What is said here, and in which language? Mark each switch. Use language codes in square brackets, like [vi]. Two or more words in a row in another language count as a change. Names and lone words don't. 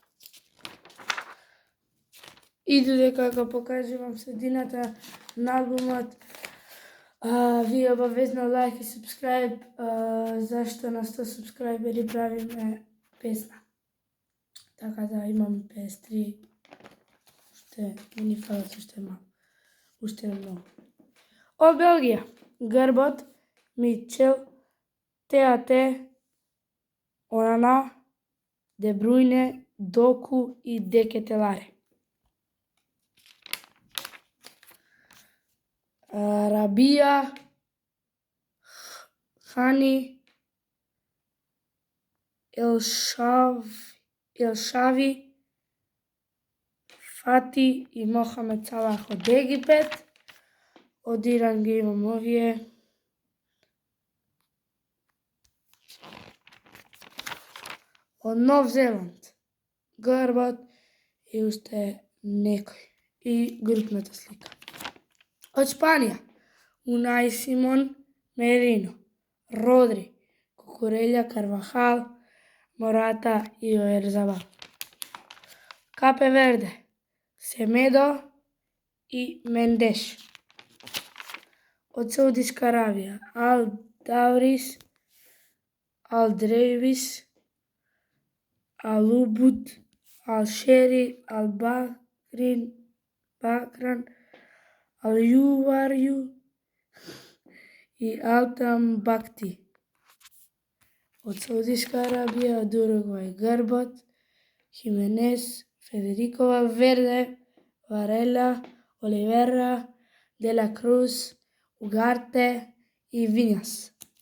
[mk] И додека го покажувам средината на албумот, вие обавезно лайк и субскрайб, зашто на 100 субскрайбери правиме песна. Така да имам 53, уште ни фалат уште малку, уште многу. Од Белгија, грбот, Мичел, Теате, Онана, Де Брујне, Доку и Де Кетеларе. Рабија, Хани, Елшави, Фати и Мохамед Салах од Египет. Од Иран ги имам овие. Од Нов Зеланд, грбот и уште некој. И групната слика. Од Шпанија, Унај Симон, Мерино, Родри, Кукурелја, Карвахал, Мората и Оерзабал. Капе Верде, Семедо и Мендеш. Од Саудиска Аравија, Ал Даврис, Ал Дрейвис, Ал Убуд, Ал Шери, Ал Бакран, Ал Јуварју и Алтам Бакти. Од Саудиска Арабија, од Уругвај, грбот, Хименес, Федерико Валверде, Варела, Оливера, Дела Круз, Угарте и Вињас.